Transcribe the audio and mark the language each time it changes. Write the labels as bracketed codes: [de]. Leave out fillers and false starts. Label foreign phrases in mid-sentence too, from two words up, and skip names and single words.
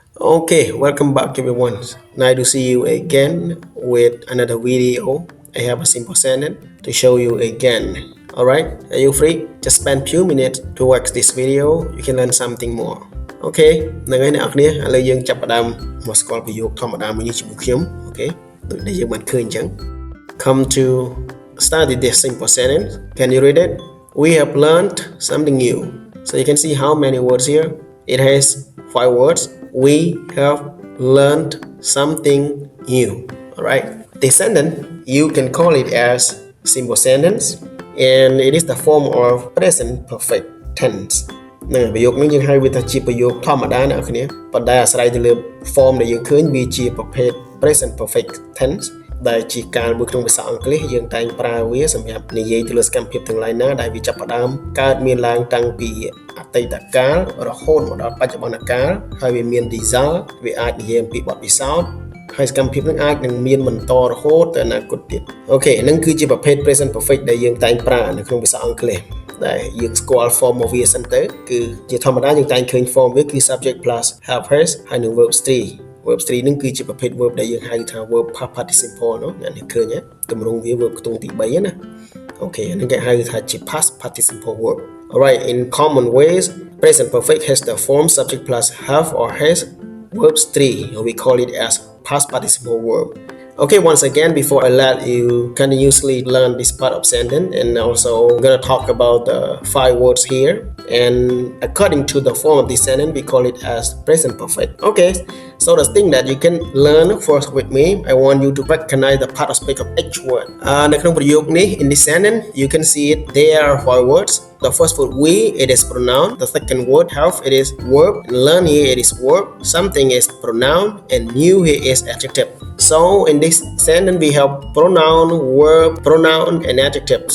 [en] Okay, welcome back everyone. Nice to see you again with another video. I have a simple sentence to show you again. Alright, are you free? Just spend few minutes to watch this video. You can learn something more. [km] Okay, នៅថ្ងៃអ្នកនរឥឡូវយើងចាប់ផ្ដើមមកស្គាល់ប្រយោគធម្មតាមួយនេះជាមួយខ្ញុំ Okay ដូចដែលយើងបានឃើញអញ្ចឹង [en] Come to study this simple sentence. Can you read it? We have learned something new. So you can see how many words here. It has 5 words. We have learned something new. Alright. This sentence, you can call it as simple sentence, and it is the form of present perfect tense. [km] នឹងប្រយោគនេះយើងហៅវាថាជាប្រយោគធម្មតាអ្នកនរប៉ុន្តែអាស្រ័យទៅលើ form ដែលយើងឃើញវាជាប្រភេទ [en] present perfect tense [km] ដែលជាកាលមួយក្នុងភាសាអង់គ្លេសយើងតែងប្រើវាសម្រាប់និ យាយទៅលើសកម្មភាពទាំងឡាយណាដែលវាចាប់ផ្ដើមកើតមានឡើងតាំងពីអតីតកាលរហូតមកដល់បច្ចុប្បន្នកាលហើយវាមាន result វាអាច និយាយអំពីបទពិសោធន៍ហើយសកម្មភាពនឹងអាចនឹងមានបន្តរហូតទៅអនាគតទៀតអូខេហ្នឹងគឺជាប្រភេទ [en] present perfect [km] ដែលយើងតែងប្រើនៅក្នុងភាសាអង់គ្លេសដែលយើងស្គាល់ form របស់វាសិនទៅគឺជាធម្មតាយើងតែងឃើញ form វាគឺ [en] subject plus helpers [km] ហើយនឹង [en] verbs 3 verbs 3 [km] នឹងគឺជាប្រភេទ verb ដែលយើងហៅថា [en] verb past participle [km] នោះអ្នកនេះឃើញទេទម្រង់វា verb ខ្ទង់ទី3ណាអូខេហ្នឹងគេហៅថាជា [en] past participle verb. Alright, in common ways present perfect has the form subject plus have or has verbs 3 or we call it as past participle verb. Okay, once again, before I let you continuously learn this part of sentence, and also I'm gonna talk about the 5 words here. And according to the form of this sentence, we call it as present perfect. Okay, so the thing that you can learn first with me, I want you to recognize the part aspect of each word. [km] នៅក្នុងប្រយោគនេះ [en] in this sentence, you can see it. There are 5 words. The first word we, it is pronoun. The second word have, it is verb. Learn here, it is verb. Something is pronoun, and new here is adjective. So in this sentence, we have pronoun, verb, pronoun, and adjectives.